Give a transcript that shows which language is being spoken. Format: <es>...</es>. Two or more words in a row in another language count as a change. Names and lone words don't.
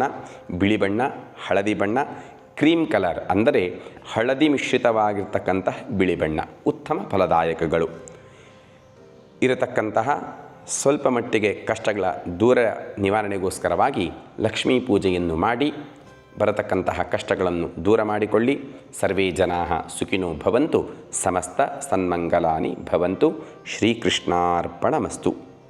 <kn>ಬಿಳಿ ಬಣ್ಣ, ಹಳದಿ ಬಣ್ಣ,</kn> <en>cream colour</en> <kn>ಅಂದರೆ ಹಳದಿ ಮಿಶ್ರಿತವಾಗಿರ್ತಕ್ಕಂತಹ ಬಿಳಿ ಬಣ್ಣ ಉತ್ತಮ ಫಲದಾಯಕಗಳು. ಇರತಕ್ಕಂತಹ ಸ್ವಲ್ಪ ಮಟ್ಟಿಗೆ ಕಷ್ಟಗಳ ದೂರ ನಿವಾರಣೆಗೋಸ್ಕರವಾಗಿ ಲಕ್ಷ್ಮೀ ಪೂಜೆಯನ್ನು ಮಾಡಿ ಬರತಕ್ಕಂತಹ ಕಷ್ಟಗಳನ್ನು ದೂರ ಮಾಡಿಕೊಳ್ಳಿ.</kn> <sa>ಸರ್ವೇ ಜನಾಃ ಸುಖಿನೋ ಭವಂತು. ಸಮಸ್ತ ಸನ್ಮಂಗಲಾನಿ ಭವಂತು. ಶ್ರೀಕೃಷ್ಣಾರ್ಪಣಮಸ್ತು.</sa>